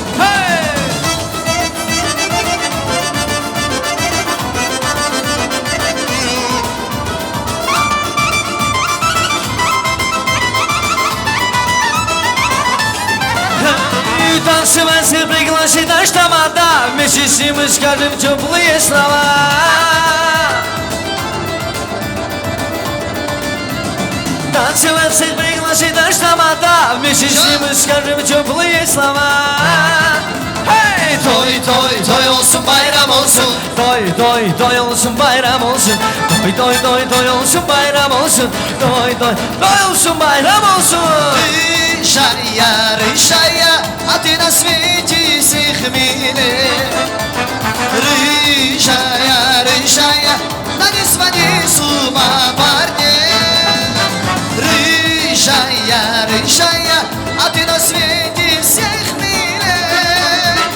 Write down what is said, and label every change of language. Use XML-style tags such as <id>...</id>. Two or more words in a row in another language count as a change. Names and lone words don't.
<ru>Танцевать всех пригласит наш тамада, вместе с ним мы скажем теплые слова. Танцевать всех пригласит наш тамада, вместе с ним мы скажем теплые слова.</ru> <az>Toy, toy, toy olsun bayram olsun. Toy, toy, toy olsun bayram olsun. Toy, toy, toy, toy olsun bayram olsun. Toy, toy, toy olsun bayram olsun.</az> <ru>Рыжая, рыжая, а ты на свете всех милее. Рыжая, рыжая, да не своди с ума парня. Рыжая, рыжая, а ты на свете всех милее.</ru>